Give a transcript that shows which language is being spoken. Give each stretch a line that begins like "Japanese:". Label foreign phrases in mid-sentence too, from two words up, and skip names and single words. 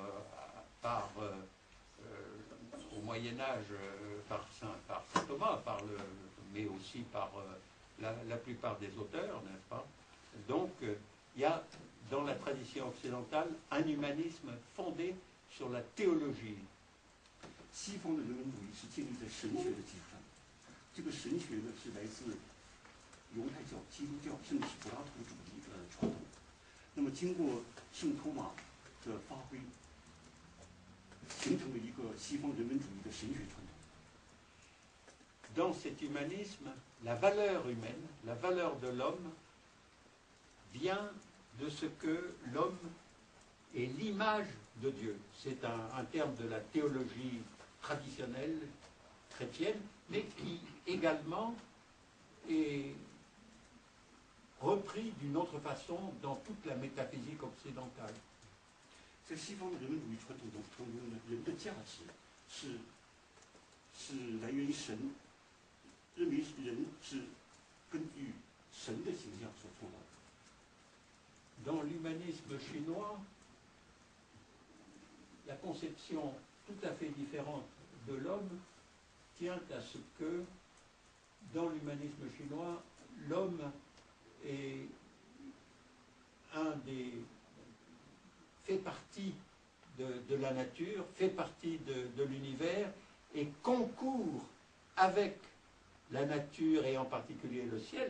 French: au Moyen-Âge par saint Thomas, mais aussi par la plupart des auteurs, n'est-ce pas? Donc, il y a dans la tradition occidentale un humanisme fondé sur la théologie.
Chinese: 西方的人文主义是建立在神学的基础上，这个神学呢是来自犹太教、基督教，甚至是柏拉图主义的传统。那么经过圣托马的发挥，形成了一个西方人文主义的神学传统。
French: Dans cet humanisme, la valeur humaine, la valeur de l'homme, vient de ce que l'homme est l'image de Dieu. C'est un terme de la théologie traditionnelle chrétienne, mais qui également est repris d'une autre façon dans toute la métaphysique occidentale.
Chinese: 在西方的人文主义传统当中呢，人的价值是来源于神，认为人是根据神的形象所创造的。
French: Dans l'humanisme chinois, la conception tout à fait différente de l'homme tient à ce que, dans l'humanisme chinois, l'homme est fait partie de la nature, fait partie de l'univers et concourt avec la nature et en particulier le ciel.